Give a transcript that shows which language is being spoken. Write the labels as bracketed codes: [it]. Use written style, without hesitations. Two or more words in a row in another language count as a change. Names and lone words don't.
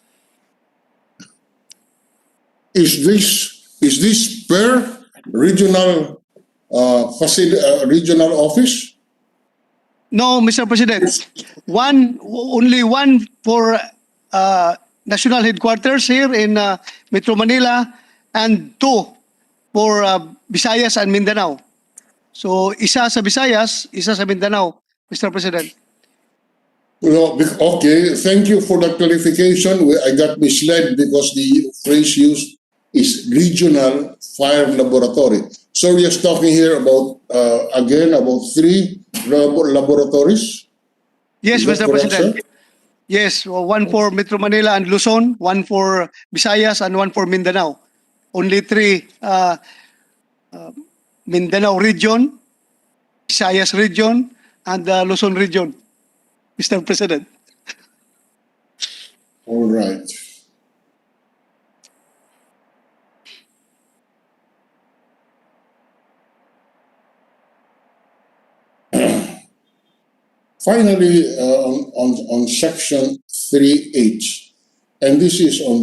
[en] Is this per regional regional office? No, Mr. President. Only one for national headquarters here in Metro Manila, and two for Visayas and Mindanao. [tl] So, isa sa Visayas, isa sa Mindanao, [en] Mr. President. Well, okay, thank you for the clarification. I got misled because the phrase used is regional fire laboratory. So we're just talking here about, again, about 3 laboratories? Yes, Mr. President. Yes, one for Metro Manila and Luzon, one for Visayas, and one for Mindanao. Only 3 Mindanao region, Visayas region, and Luzon region, Mr. President. All right. Finally, on section 3H, and this is on